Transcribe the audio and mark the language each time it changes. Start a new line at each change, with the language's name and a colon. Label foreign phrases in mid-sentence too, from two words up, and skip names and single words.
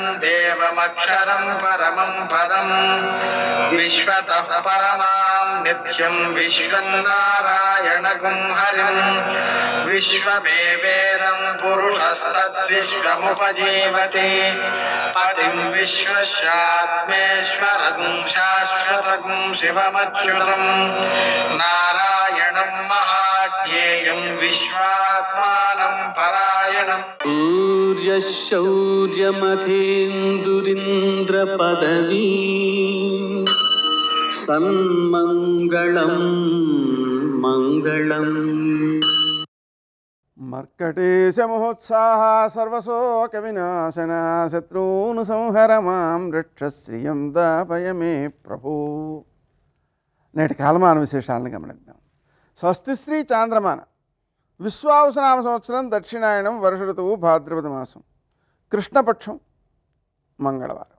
Sanskrit: देवमक्षरं परमं पदं विश्वतः परमां नित्यं विश्वं नारायणगुं हरिं विश्वमेवेदं पुरुषस्तद्विश्वमुपजीवति पतिं विश्वस्यात्मेश्वरगुं शाश्वतगुं शिवमच्युतं नारायणं महाज्ञेयं विश्वात्मानं परायणम् सूर्यशौर्यमथेन्दुरिन्द्रपदवी सन्मङ्गलं मङ्गलम् మర్కటేశమహోత్సాహ సర్వశోక వినాశన శత్రూన్ సంహర మాం రక్ష శ్రియం దాపయ మే ప్రభు.
Telugu: నేటి కాలమాన విశేషాలను గమనిద్దాం. స్వస్తి శ్రీ చాంద్రమాన విశ్వావసనామ సంవత్సరం దక్షిణాయనం వర్ష ఋతువు భాద్రపద మాసం కృష్ణపక్షం మంగళవారం.